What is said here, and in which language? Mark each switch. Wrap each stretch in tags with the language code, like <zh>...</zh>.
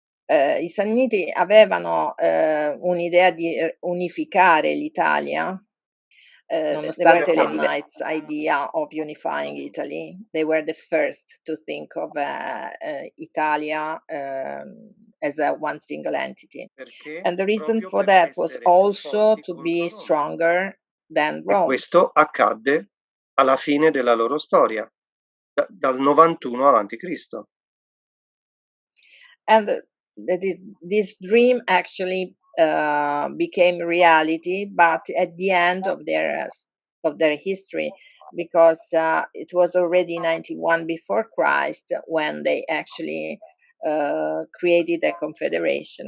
<it>I Samniti avevano un'idea di unificare l'Italia, nonostante</it> <en>the Samnites' idea of unifying Italy. They were the first to think of Italia as a one single entity. And the reason for that was also to be stronger than Rome.</en> <it>Questo accadde alla fine della loro storia, dal 91 avanti Cristo.</it> <en>And this dream actually became reality, but at the end of their history, because it was already 91 before Christ when they actually created a confederation.</en>